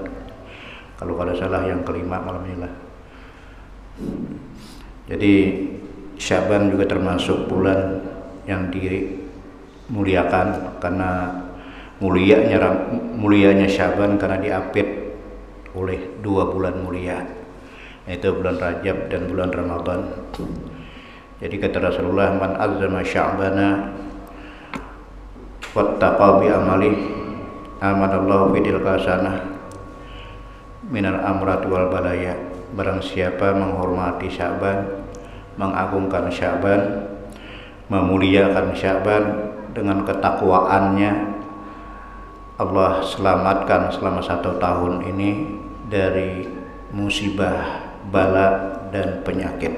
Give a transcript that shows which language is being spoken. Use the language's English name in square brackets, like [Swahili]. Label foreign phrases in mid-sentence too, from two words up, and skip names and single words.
[Indonesian] Kalau salah yang kelima malam ini lah. Jadi Sya'ban juga termasuk bulan yang dimuliakan karena mulianya Sya'ban karena diapit oleh dua bulan mulia, yaitu bulan Rajab dan bulan Ramadan. Jadi kata Rasulullah, [Arabic] من عظم شعبان واتقى بعمل أمنه الله في تلك السنة من الآفات والبلايا. [Indonesian] Barang siapa menghormati Sya'ban, mengagungkan Sya'ban, memuliakan Sya'ban dengan ketakwaannya, Allah selamatkan selama 1 tahun ini dari musibah, bala dan penyakit.